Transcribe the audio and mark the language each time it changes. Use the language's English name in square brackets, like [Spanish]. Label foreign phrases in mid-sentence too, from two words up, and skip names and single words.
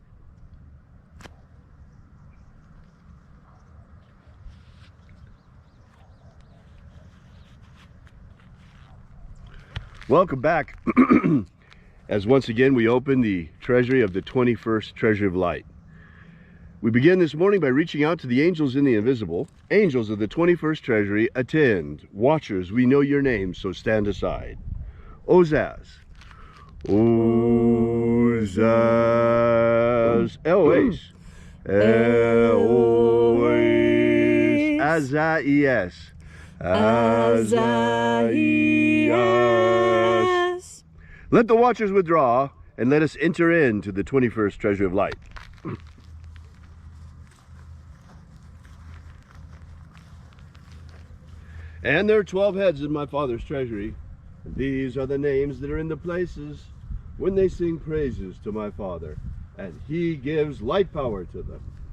[English] Welcome back. As once again we open the treasury of the 21st Treasury of Light. We begin this morning by reaching out to the angels in the invisible. Angels of the 21st Treasury, attend. Watchers, we know your names, so stand aside. Ozaz. Ozaz. Eloise. Eloise. Azaias. Azaias. Let the watchers withdraw, and let us enter into the 21st Treasury of Light. And there are 12 heads in my Father's treasury. And these are the names that are in the places when they sing praises to my Father, and he gives light power to them.